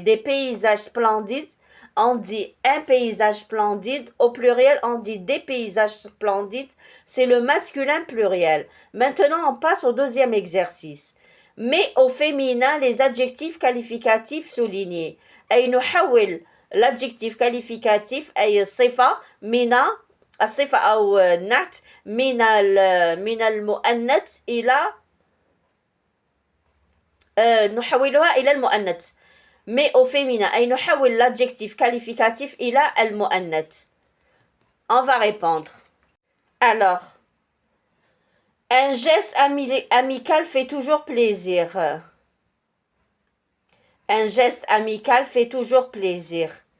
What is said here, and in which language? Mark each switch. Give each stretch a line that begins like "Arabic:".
French: Des paysages splendides, on dit un paysage splendide. Au pluriel, on dit des paysages splendides. C'est le masculin pluriel. Maintenant, on passe au deuxième exercice. Mais au féminin, les adjectifs qualificatifs soulignés.
Arabic: أي نحول l'adjectif qualificatif أي الصفة من الصفة أو النعت من المؤنث إلى نحولها إلى المؤنث.
French: Mais au féminin
Arabic: أي نحول
French: l'adjectif qualificatif
Arabic: إلى المؤنث.
French: On va répondre. Alors, un geste amical fait toujours plaisir. Un geste amical fait toujours plaisir.